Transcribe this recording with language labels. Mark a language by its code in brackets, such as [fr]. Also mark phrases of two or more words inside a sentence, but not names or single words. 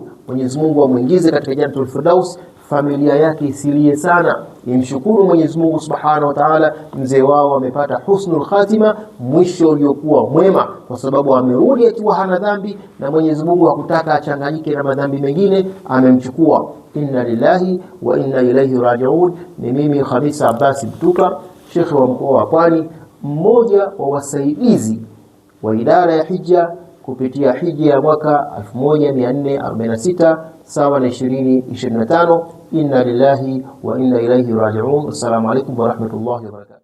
[sw] Mwenyezi Mungu amuingize katika Jannatul Firdaus, familia yake isilie sana, imshukuru Mwenyezi Mungu [ar] سبحانه وتعالى. [sw] Mzee wao amepata [ar] حسن الخاتمة, [sw] mwisho uliokuwa mwema, kwa sababu amerudi akiwa hana dhambi, na Mwenyezi Mungu hakutaka achanganyike na madhambi mengine, amemchukua. [ar] إنا لله وإنا إليه راجعون. [sw] Ni mimi Khamisa Abbas Mtuka, Sheikh wa mkoa wa Pwani, mmoja wa wasaidizi wa idara ya hija kupitia hija ya mwaka 1446 sawa na 2025. [ar] إنا لله وإنا إليه راجعون السلام عليكم ورحمة الله وبركاته.